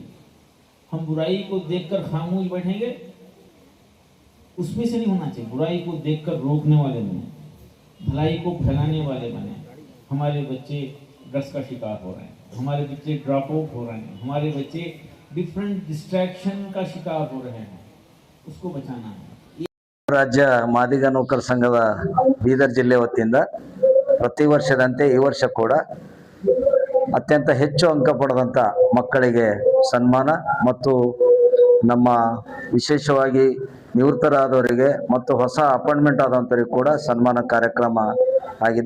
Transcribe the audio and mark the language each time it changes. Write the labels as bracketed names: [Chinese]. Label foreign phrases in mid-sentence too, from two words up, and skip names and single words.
[Hindi] हम बुराई को देखकर खामोश बैठेंगे, उसमें से नहीं होना चाहिए। बुराई को देखकर रोकने वाले बने, भलाई को फैलाने वाले बने। हमारे बच्चे ड्रग्स का शिकार हो रहे हैं, हमारे बच्चे [English] drop out [Hindi] हो रहे हैं, हमारे बच्चे [English] different distraction [Hindi] का शिकार हो रहे हैं, उसको बचाना है। [Kannada] ರಾಜ್ಯ ಮಾದಿಗ ನೌಕರ ಸಂಘದ ಬೀದರ್ ಜಿಲ್ಲೆ ವತಿಯಿಂದ ಪ್ರತಿ ವರ್ಷದಂತೆ ಈ ವರ್ಷ ಕೂಡ ಅತ್ಯಂತ ಹೆಚ್ಚು ಅಂಕ ಪಡೆದಂಥ ಮಕ್ಕಳಿಗೆ ಸನ್ಮಾನ ಮತ್ತು ನಮ್ಮ ವಿಶೇಷವಾಗಿ ನಿವೃತ್ತರಾದವರಿಗೆ ಮತ್ತು ಹೊಸ ಅಪಾಯಿಂಟ್ಮೆಂಟ್ ಆದಂಥವರಿಗೆ ಕೂಡ ಸನ್ಮಾನ ಕಾರ್ಯಕ್ರಮ ಆಗಿದೆ.